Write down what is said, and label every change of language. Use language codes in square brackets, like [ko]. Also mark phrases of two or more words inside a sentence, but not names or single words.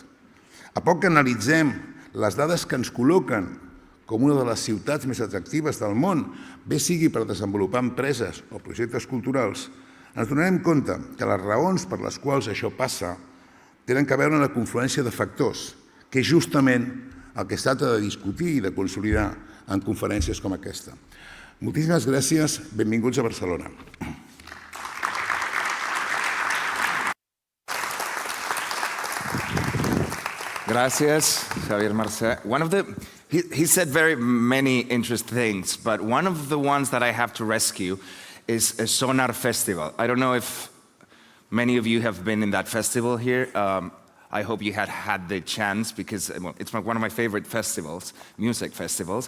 [ca] A poc que analitzem les dades que ens col·loquen com una de les ciutats més atractives del món, bé sigui per desenvolupar empreses o projectes culturals, ens donarem compte que les raons per les quals això passa tenen a veure amb la confluència de factors, que és justament el que es tracta de discutir i de consolidar en conferències com aquesta. Moltíssimes gràcies, benvinguts a Barcelona. [es] Gracias, Javier Marcet. [en] He said very many interesting things, but one of the ones that I have to rescue is a Sonar Festival. I don't know if many of you have been in that festival here. I hope you had the chance because it's one of my favorite festivals, music festivals.